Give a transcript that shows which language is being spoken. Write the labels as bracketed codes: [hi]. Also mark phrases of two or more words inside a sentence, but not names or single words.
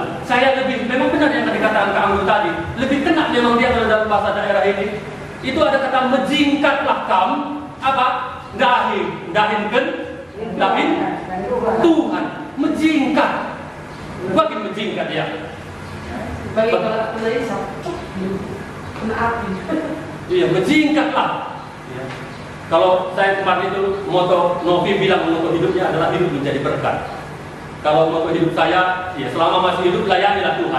[id] Saya memang benar yang dikatakan Kak Anggun tadi, lebih kena memang dia kalau dalam bahasa daerah ini. Itu ada kata menjingkatlah kamu, apa? Dahin Tuhan, menjingkat. Bagaimana menjingkat ya? Bagi kalau pelari kena api. Iya, menjingkatlah. Ya. Kalau saya kemarin itu moto Novi bilang moto hidupnya adalah hidup menjadi berkat. Kalau moto hidup saya, ya selama masih hidup layanilah Tuhan.